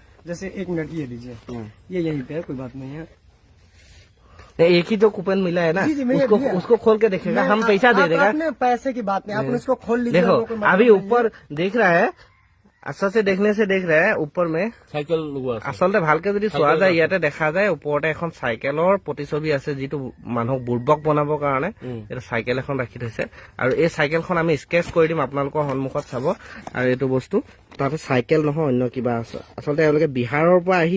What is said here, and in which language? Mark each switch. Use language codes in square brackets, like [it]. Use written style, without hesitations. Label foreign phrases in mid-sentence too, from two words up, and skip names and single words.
[hi] जैसे 1 मिनट ये लीजिए, ये यहीं पे है, कोई बात नहीं है। एक ही जो कूपन मिला है ना, उसको खोल के देखेगा, हम पैसा दे देगा। आपने पैसे की बात नहीं, आपने उसको खोल लीजिए। देखो अभी ऊपर देख रहा है, আচল से देखने से देख रहा है ऊपर में साइकिल [as] आसलते ভালকে যদি চোৱা যায় ইয়াতে দেখা যায় ওপৰতে এখন সাইকেলৰ প্ৰতিছবি আছে যিটো মানুহক বুৰ্বক বনাবৰ কাৰণে এটা সাইকেল এখন ৰাখি থৈছে আৰু এই সাইকেলখন আমি স্কেচ কৰি দিম আপোনালোকৰ সন্মুখত চাব আৰু এইটো বস্তু তাতে সাইকেল নহয় অন্য কিবা আছে আচলতে এওঁলোকে বিহাৰৰ পৰা আহি